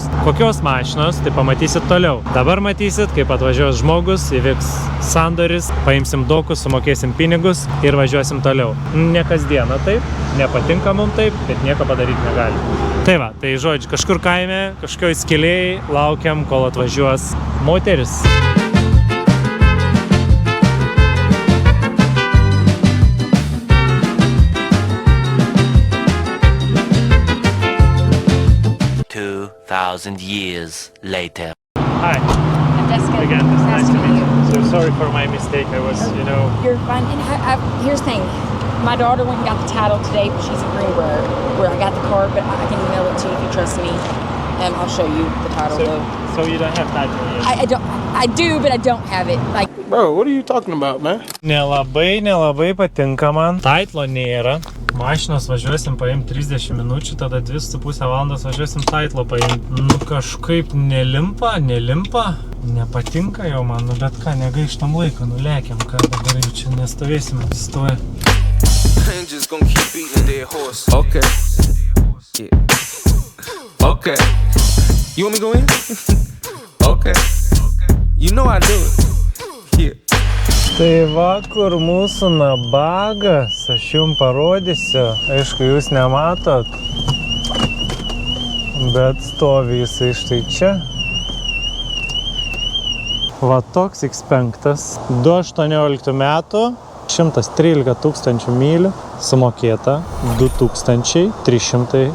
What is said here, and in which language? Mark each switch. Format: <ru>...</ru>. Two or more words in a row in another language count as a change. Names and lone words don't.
<lt>Kokios mašinos, tai pamatysit toliau. Dabar matysit, kaip atvažiuos žmogus, įvyks sandoris, paimsim dokus, sumokėsim pinigus ir važiuosim toliau. Ne kasdieną taip, nepatinka mums taip, bet nieko padaryti negali. Tai va, tai žodžiu, kažkur kaime, kažkokioj skylėj laukiam, kol atvažiuos moteris.</lt> <en>Thousand years later. Hi. I'm Jessica. Again, it's nice to meet you. So sorry for my mistake. I was, You're fine. And here's the thing. My daughter went and got the title today, but she's in Greenbrier, where I got the card, but I can email it to you if you trust me. And I'll show you the title, though. So you don't have title yet? I do, but I don't have it. Like, bro, what are you talking about, man?</en> <lt>Nelabai patinka man. Taitlo nėra. Mašinos važiuosim paimti 30 minučių, tada 2,5 valandos važiuosim taitlo paimti. Nu kažkaip nelimpa. Nepatinka jau man, nu bet ką, negaištam laiką, nulekiam, ką dabar jau čia nestovėsim, atsistoja.</lt> <en>Okay. Yeah. Okay. You want me to go in? Okay. You know I do it. Yeah.</en> <lt>Tai va, kur mūsų nabagas, aš jums parodysiu, aišku, jūs nematot, bet stovi jisai štai čia. Va toks X5, 2018 metų, 113 tūkstančių mylių, sumokėta $2,300.</lt>